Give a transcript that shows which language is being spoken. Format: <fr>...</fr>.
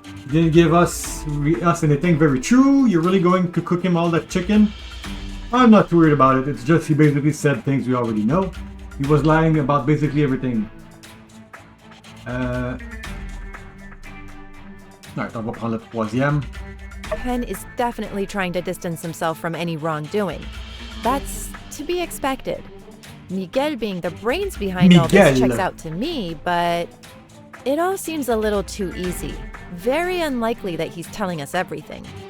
<en>Didn't give us anything very true. You're really going to cook him all that chicken? I'm not too worried about it. It's just he basically said things we already know. He was lying about basically everything.</en> <fr>Alright, on va prendre le troisième.</fr> <en>Pen is definitely trying to distance himself from any wrongdoing. That's to be expected. Miguel being the brains behind all this checks out to me, but it all seems a little too easy. Very unlikely that he's telling us everything.</en>